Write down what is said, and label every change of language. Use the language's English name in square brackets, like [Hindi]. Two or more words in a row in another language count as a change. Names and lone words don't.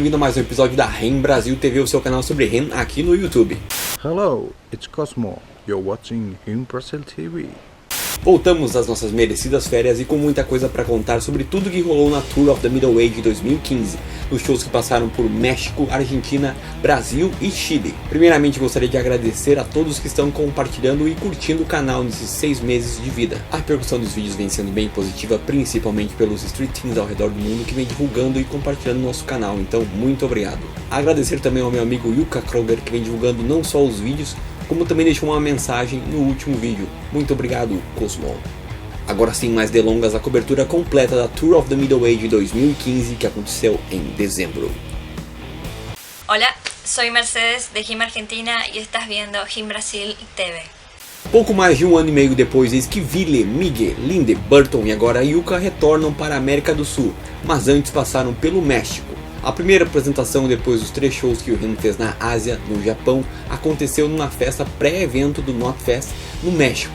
[Portuguese] a mais um episódio da REN Brasil TV, o seu canal sobre REN aqui no YouTube. [English] Hello, it's Cosmo. You're watching REN Brasil TV. [Portuguese] Voltamos das nossas merecidas férias e com muita coisa para contar sobre tudo que rolou na Tour of the Middle Age 2015, nos shows que passaram por México, Argentina, Brasil e Chile. Primeiramente gostaria de agradecer a todos que estão compartilhando e curtindo o canal nesses 6 meses de vida. A repercussão dos vídeos vem sendo bem positiva, principalmente pelos [English] street teams [Portuguese] ao redor do mundo que vem divulgando e compartilhando o nosso canal, então muito obrigado. Agradecer também ao meu amigo Yuka Kroger, que vem divulgando não só os vídeos, como também deixou uma mensagem no último vídeo. Muito obrigado, Cosmo. Agora sem mais delongas, a cobertura completa da Tour of the Middle Age 2015 que aconteceu em dezembro. [Spanish] Hola, soy Mercedes de REN Argentina y estás viendo REN Brasil TV. [Portuguese] Pouco mais de um ano e meio depois, eis que Ville, Miguel, Linde, Burton e agora Yuka retornam para a América do Sul, mas antes passaram pelo México. A primeira apresentação depois dos 3 shows que o REN fez na Ásia, no Japão, aconteceu numa festa pré-evento do Knotfest no México.